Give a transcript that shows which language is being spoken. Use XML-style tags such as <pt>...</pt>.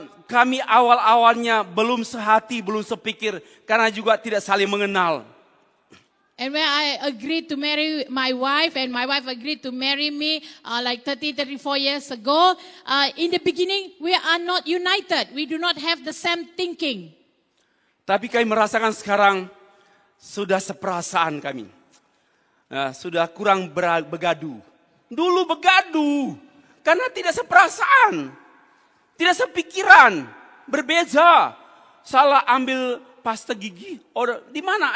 <id>Kami awal-awalnya belum sehati, belum sepikir karena juga tidak saling mengenal.</id> <en>And when I agreed to marry my wife and my wife agreed to marry me like 34 years ago, in the beginning we are not united. We do not have the same thinking.</en> <id>Tapi kami merasakan sekarang sudah seperasaan kami. Sudah kurang begadu. Dulu begadu karena tidak seperasaan. Tidak sepikiran, berbeza. Salah ambil pasta gigi. Or di mana?</id>